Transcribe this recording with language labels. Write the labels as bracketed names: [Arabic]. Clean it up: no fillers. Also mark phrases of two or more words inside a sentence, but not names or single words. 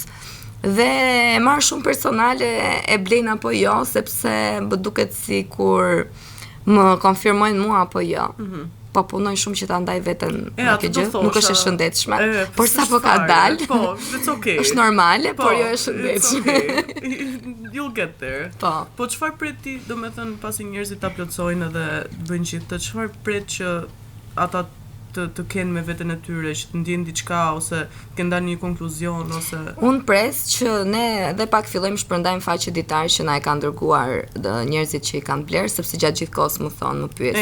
[Albanian] Dhe e marr shumë personale, e blejnë apo jo, sepse më duket sikur më konfirmojnë mua apo jo. Po punoj shumë që ta ndaj veten në këtë gjë. Nuk është e shëndetshme, por sapo ka dalë. [English] Po, it's okay. [Albanian] Është normale, por jo e shëndetshme. [English] Okay. You'll get there. [Albanian] Po çfarë pret ti, domethënë pasi njerëzit ta plotësojnë edhe bëjnë gjithë të, çfarë pret që ata të kenë me veten e tyre, që të ndjen diçka ose të kenë dalë një konkluzion ose unë pres që ne edhe pak fillojmë shpërndajmë faqe ditar që na e kanë dërguar njerëzit që i kanë bler, sepse gjatë gjithë kohës më thonë, më pyesin.